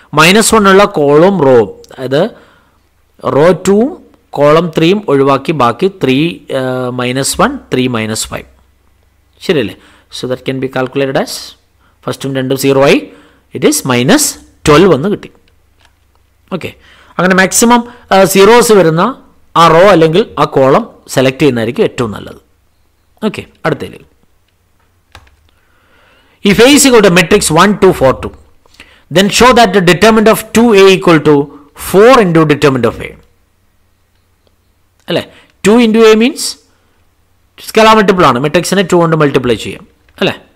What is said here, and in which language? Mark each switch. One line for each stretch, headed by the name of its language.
Malayalam: -1 ഉള്ള കോളും റോവും, അതായത് റോ 2ഉം കോളം 3ഉം ഒഴിവാക്കി ബാക്കി 3 -1 3 -5 ശരിയല്ലേ.
English: so that can be calculated as
Malayalam: ഫസ്റ്റും രണ്ടും 0 ആയി,
English: It is -12 എന്ന് കിട്ടി.
Malayalam: ഓക്കെ, അങ്ങനെ മാക്സിമം സീറോസ് വരുന്ന ആ റോ അല്ലെങ്കിൽ ആ കോളം സെലക്ട് ചെയ്യുന്നതായിരിക്കും ഏറ്റവും നല്ലത്. ഓക്കെ, അടുത്തതിലേക്ക്.
English: If A is equal to matrix 1 2 4 2, then show that the determinant of 2A equal to 4 into determinant of A.
Malayalam: അല്ലേ,
English: 2 into A means
Malayalam: scalar multiple ആണ്, മെട്രിക്സിനെ 2 കൊണ്ട് മൾട്ടിപ്ലൈ ചെയ്യാം അല്ലേ.